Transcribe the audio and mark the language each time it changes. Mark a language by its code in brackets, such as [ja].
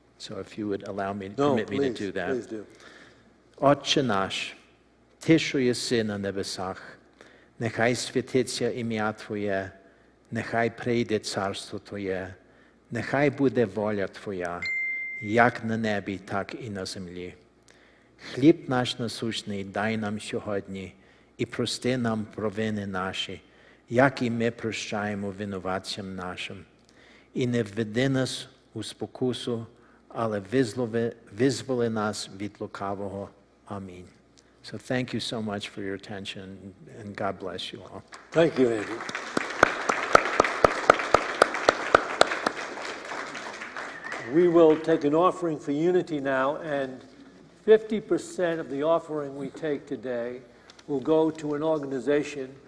[en] So if you would allow me, permit me to do that. Please do. [uk] Отче наш, ти, що єси на небесах, нехай святиться ім'я Твоє, нехай прийде царство Твоє, нехай буде воля Твоя, як на небі, так і на землі. Хліб наш насущний дай нам сьогодні, і прости нам провини наші, як і ми прощаємо винуватцям нашим. І не введи нас у спокусу, але визволи нас від лукавого. Амінь. [en] So thank you so much for your attention, and God bless you all. Thank you, Andy. We will take an offering for Unity now, and 50% of the offering we take today will go to an organization.